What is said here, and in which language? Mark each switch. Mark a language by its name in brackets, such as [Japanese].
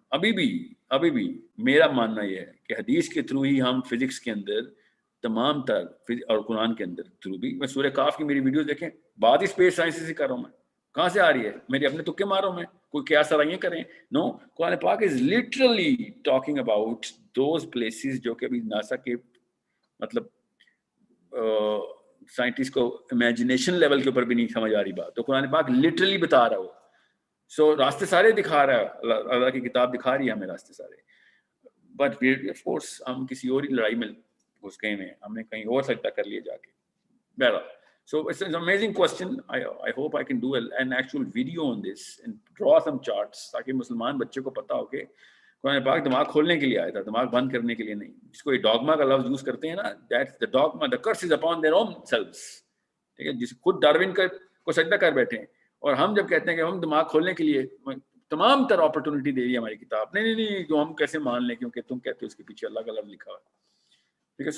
[Hindi] अभी भी मेरा मानना यह है कि हदीस के थ्रू ही हम फिजिक्स के अंदर तमाम तर, और कुरान के अंदर थ्रू भी, मैं सूरह काफ की मेरी वीडियोस देखें, बात ही स्पेस साइंस से कर रहा हूँ मैं, कहाँ से आ रही है, मेरे अपने तुक्के मारो मैं, कोई क्या सराइयाँ करें, नो, कुरान पाक [English] is literally talking about those places [Hindi] जो कि अभी नासा के मतलब साइंटिस्ट को इमेजिनेशन लेवल के ऊपर भी नहीं समझ आ रही बात, तो कुरान पाक लिटरली बता रहा हो। सो रास्ते सारे दिखा रहा है, अल्लाह की किताब दिखा रही है हमें रास्ते सारे, [English] but of course [Hindi] हम किसी और ही लड़ाई में घुस गए हैं, हमने कहीं और सजदा कर लिया जाके। [English] बहरहाल, so it's an amazing question. I hope I can do an actual video on this and draw some charts, [Hindi] ताकि मुसलमान बच्चे को पता हो कि कुरान पाक दिमाग खोलने के लिए आया था, दिमाग बंद करने के लिए नहीं। जिसको ये डॉगमा का लफ्ज यूज करते हैं ना, [English] that's the dogma, the curse is upon their own selves, [Hindi] ठीक है, जिस खुद डार्विन को सजदा कर बैठे हैं, और हम जब कहते हैं कि हम दिमाग खोलने के लिए तमाम तरह अपॉर्चुनिटी दे रही है हमारी किताब, नहीं जो हम कैसे मान लें क्योंकि तुम कहते हो उसके पीछे अल्लाह का लफ्ज लिखा हुआ है, ठीक है।